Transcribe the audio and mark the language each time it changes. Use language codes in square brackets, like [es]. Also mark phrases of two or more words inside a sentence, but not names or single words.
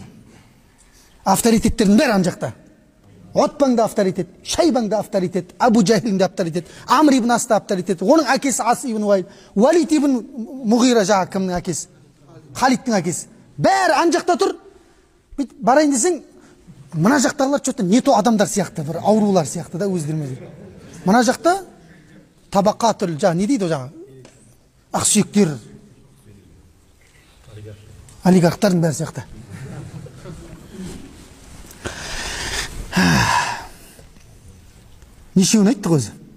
[kk] Авторитеттердің бәрі ана жақта. Отбаң да авторитет, Шайбаң да авторитет, Абу Жахилің да авторитет, Амр ибн Ас та авторитет, оның әкесі Ас ибн Уайл, Валид ибн Муғира, жаңағы кімнің әкесі? Халидтің әкесі. Бәрі ана жақта тұр. Барайын десең, мына жақтағылар [ru] что-то не то [kk] адамдар сияқты, бір аурулар сияқты да өздерімен. Мына жақта табақа түрлі, жаңағы не дейді о жаңағы? Ақсүйектер, олигархтардың бәрі сияқты. Нешеуін айттық өзі?